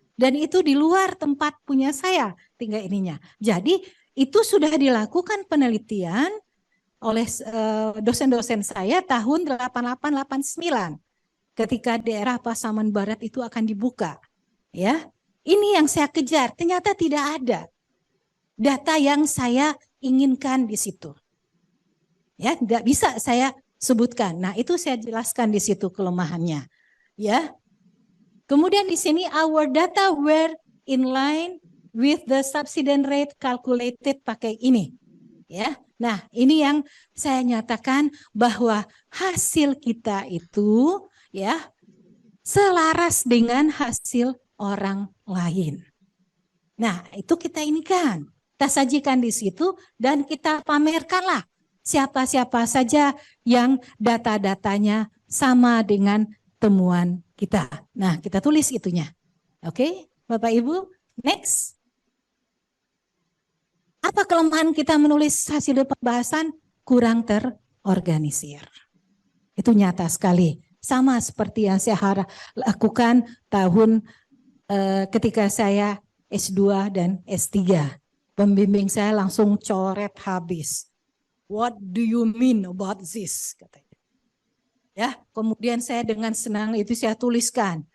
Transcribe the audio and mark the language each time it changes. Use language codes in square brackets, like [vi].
[id] Dan itu di luar tempat punya saya, tinggal ininya. Jadi itu sudah dilakukan penelitian oleh dosen-dosen saya tahun 8889 ketika daerah Pasaman Barat itu akan dibuka. Ya, ini yang saya kejar. Ternyata tidak ada data yang saya inginkan di situ. Ya, tidak bisa saya sebutkan. Nah, itu saya jelaskan di situ kelemahannya. Ya. Kemudian di sini [en] our data were in line with the subsidence rate calculated [id] pakai ini. Ya. Nah, ini yang saya nyatakan bahwa hasil kita itu ya selaras dengan hasil orang lain. Nah, itu kita inikan. Kita sajikan di situ dan kita pamerkanlah siapa-siapa saja yang data-datanya sama dengan temuan kita. Nah, kita tulis itunya. Oke, Bapak Ibu, next. Apa kelemahan kita menulis hasil pembahasan? Kurang terorganisir. Itu nyata sekali. Sama seperti yang saya lakukan tahun ketika saya S2 dan S3. Pembimbing saya langsung coret habis. [en] What do you mean about this? [id] Katanya. Ya, kemudian saya dengan senang itu saya tuliskan.